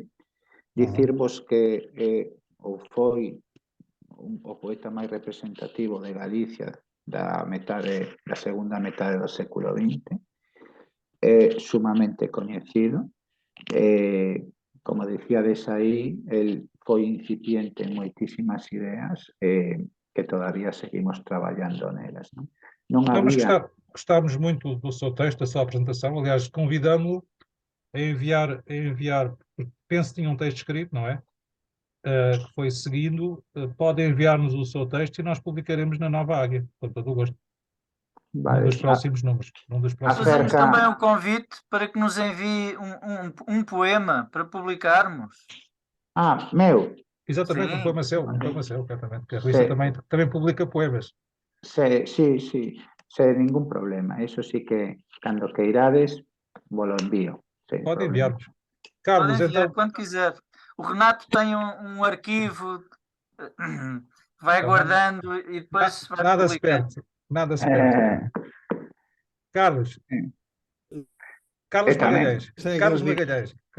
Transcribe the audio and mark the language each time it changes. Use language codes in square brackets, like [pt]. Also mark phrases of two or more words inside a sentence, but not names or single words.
[gl] Dicirvos que ou foi o poeta máis representativo de Galicia da segunda metade do século XX, sumamente coñecido. Como decíades aí, el foi incipiente en moitísimas ideas que todavía seguimos traballando nelas. Non había... [pt] Gostámos muito do seu texto, da sua apresentação. Aliás, convidamos-lo a enviar, penso que tinha um texto escrito, não é? Que foi seguindo, pode enviar-nos o seu texto e nós publicaremos na Nova Águia, com todo o gosto. [gl] Vale. [pt] Num dos próximos números. Fazemos também um convite para que nos envie um poema para publicarmos. Meu. Exatamente, Sim. um poema seu, exatamente. Que a Luísa também publica poemas. [gl] Sí, sem ningún problema. Eso sí que, cando queirades, vos lo envío. [pt] Pode enviar-nos. Carlos, pode enviar então... quando quiser. O Renato tem um arquivo, vai guardando e depois vai publicando. Nada se perde. Carlos. Carlos Magalhães. Carlos Magalhães.